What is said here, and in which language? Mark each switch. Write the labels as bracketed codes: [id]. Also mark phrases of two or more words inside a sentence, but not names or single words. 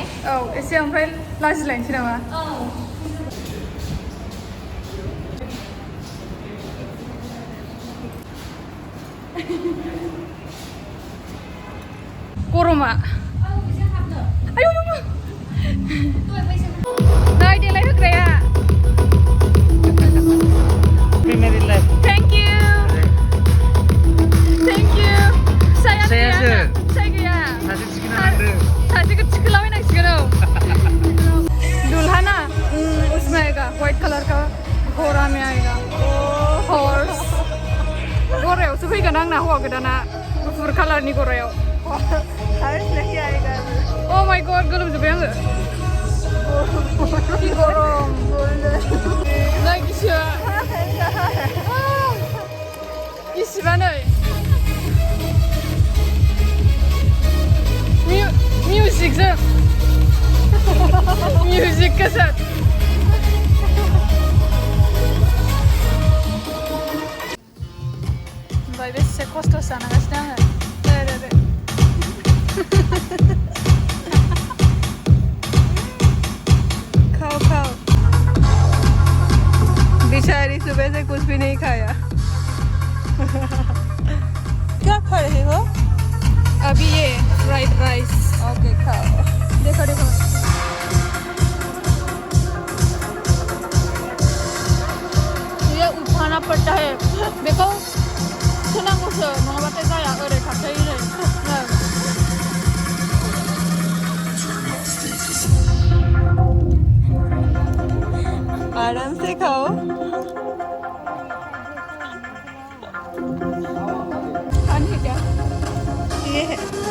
[brx] औ एसे ओमफ्राय लाजिलायनोसै नामा गरमा आयौ नै देलाय होग्राया [en] Primary life Thank you फिसाया [brx] फिसायासो फिसाय गैया सासे थिखोना लांदों सासेखौ थिखोलाबायनांसिगोन [hi] औ दुल्हा उसमें आएगा व्हाइट कलर का घोड़ा में आएगा [brx] हॉर्स गरायावसो फैगोन आंना हौवा गोदाना गुफुर कालारनि गरायाव [en] Oh my God [brx] गोलोमजोब्बाय आङो जि गरम नै गिसिया गिसिबा नै मिउजिकजों [en] music cassette [brx] ओमफ्राय बेसे खस्थ' जानांगासिनो आङो [hi] दे खाओ बेचारी सुबह से कुछ भी नहीं खाया क्या खा रहे हो अभी ये [en] fried rice [hi] ओके खाओ देखो ये उठाना पड़ता है देखो [brx] सोनांगौसो नङाबाथाय जाया ओरै थाबथायो नै [hi] आराम से खाओ खाने क्या ये है